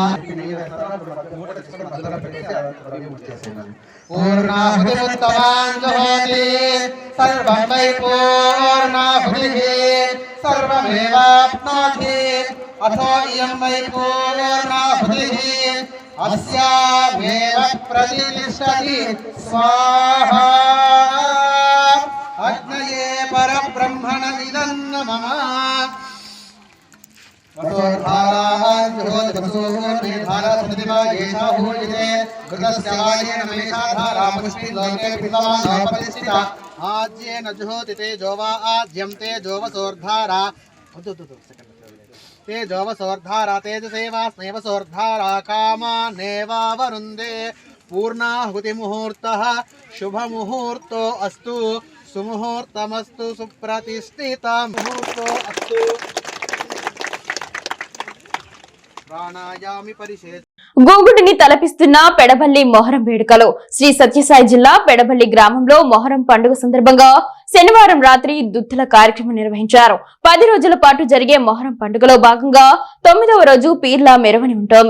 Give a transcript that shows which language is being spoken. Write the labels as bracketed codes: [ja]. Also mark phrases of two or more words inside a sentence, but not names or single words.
[sa] పూర్ణాహుతిముత్తమాంజోతి సర్వం వై పూర్ణాహుతిః సర్వమేవాప్నోతి అథో ఇయం వై పూర్ణాహుతిః అస్యామేవ ప్రతిష్ఠతి స్వాహా అగ్నయే పరబ్రహ్మణ ఇదం నమః. आज्येन जुहोति तेजो वा आज्यं तेजोवसोर्धारा तेजोवसोर्धारा तेजसेवास्मेवसोर्धारा कामानेवावरुन्धे पूर्णाहुतिमुहूर्तः शुभमुहूर्तो अस्तु सुमुहूर्तमस्तु सुप्रतिष्ठिता मुहूर्तो अस्तु ప్రాణాయామి పరిషేధ. [te] గూగుడిని తలపిస్తున్న పెడబల్లి మొహరం వేడుకలు. శ్రీ సత్యసాయి జిల్లా పెడబల్లి గ్రామంలో మొహరం పండుగ సందర్భంగా శనివారం రాత్రి దుత్తుల కార్యక్రమం నిర్వహించారు. 10 రోజుల పాటు జరిగే మొహరం పండుగలో భాగంగా 9వ రోజు పీర్ల మెరవని ఉంటుంది.